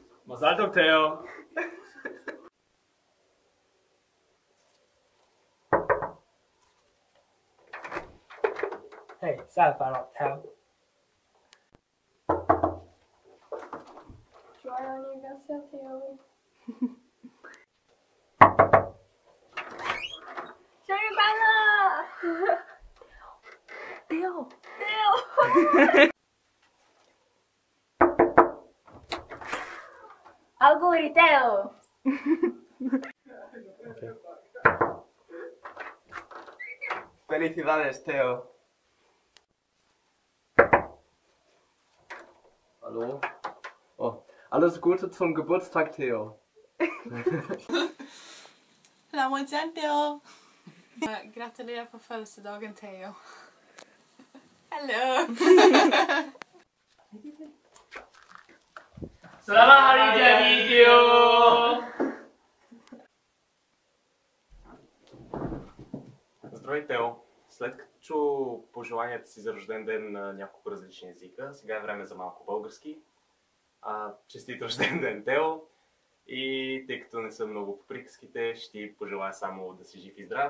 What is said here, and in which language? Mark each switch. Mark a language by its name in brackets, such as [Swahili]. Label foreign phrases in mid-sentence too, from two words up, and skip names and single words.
[Hebrew] מזל טוב, Тео! [Chinese] Hey, 生日快樂，Teo！ [French] Joyeux anniversaire, Théo! [Chinese] 生日快樂 ！Théo! [Italian] Auguri, Teo! [Spanish] Felicidades, Theo. Hallo? [German] Oh, alles Gute zum Geburtstag, Theo. [French] La moitié, Theo. [Swedish] Gratulerar på födelsedagen, Theo. [English] Hello. [Malay] Selamat hari jadi, Teo! [Bulgarian] Здравей, Тео! След като чу пожеланията си за рожден ден на няколко различни езика, сега е време за малко български. Честит рожден ден, Тео! И тъй като не съм много по приказките, ще ти пожелая само да си жив и здрав.